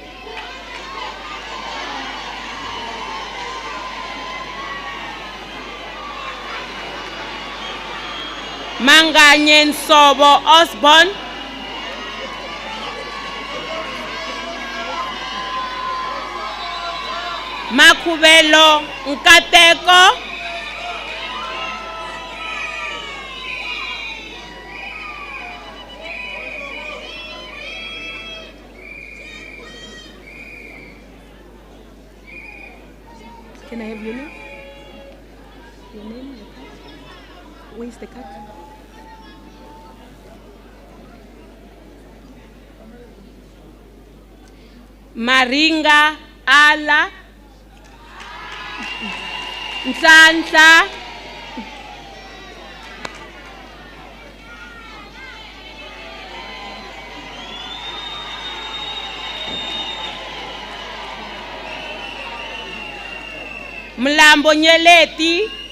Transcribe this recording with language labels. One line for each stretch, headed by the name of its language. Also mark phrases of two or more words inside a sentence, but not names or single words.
English: Manganye Nsobo Osborne. Makubelo Nkateko. Can I have your name? Your name? The card? Where's the card? Maringa Ala. Nsanta. Mlambo Nyeleti.